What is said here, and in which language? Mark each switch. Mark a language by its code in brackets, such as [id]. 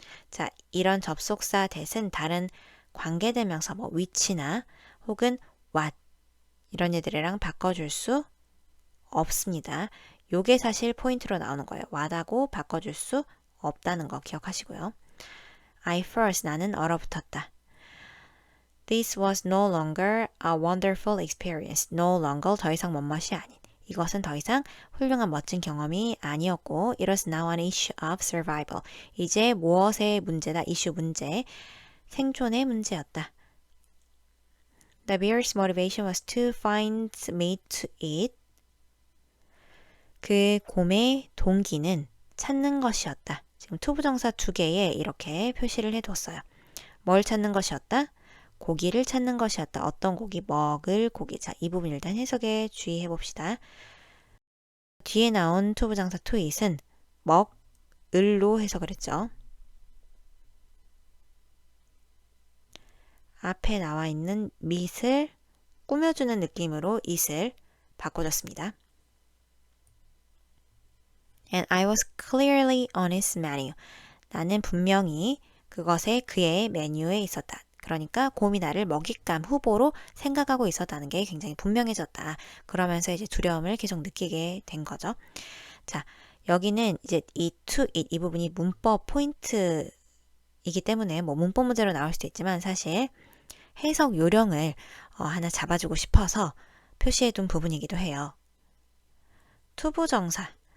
[ko] 자, 이런 접속사 that은 다른 관계대명사 뭐 which나 혹은 what 이런 애들이랑 바꿔줄 수 없습니다. 요게 사실 포인트로 나오는 거예요. what하고 바꿔줄 수 없다는 거 기억하시고요. [en] I first [ko] 나는 얼어붙었다. [en] This was no longer a wonderful experience. [ko] No longer 더 이상 멋멋이 아닌. 이것은 더 이상 훌륭한 멋진 경험이 아니었고 [en] It was now an issue of survival. [ko] 이제 무엇의 문제다? 이슈 문제. 생존의 문제였다. [en] The bear's motivation was to find meat to eat. [ko] 그 곰의 동기는 찾는 것이었다. 지금 투부정사 두 개에 이렇게 표시를 해뒀어요. 뭘 찾는 것이었다? 고기를 찾는 것이었다. 어떤 고기? 먹을 고기. 자, 이 부분 일단 해석에 주의해 봅시다. 뒤에 나온 투부정사 to eat은 먹을로 해석을 했죠. 앞에 나와 있는 meat을 꾸며주는 느낌으로 eat을 바꿔줬습니다. [en] And I was clearly on his menu. [ko] 나는 분명히 그것에 그의 메뉴에 있었다. 그러니까 곰이 나를 먹잇감 후보로 생각하고 있었다는 게 굉장히 분명해졌다. 그러면서 이제 두려움을 계속 느끼게 된 거죠. 자, 여기는 이제 이 to it 이 부분이 문법 포인트이기 때문에 뭐 문법 문제로 나올 수도 있지만 사실 해석 요령을 하나 잡아주고 싶어서 표시해둔 부분이기도 해요. 투부정사.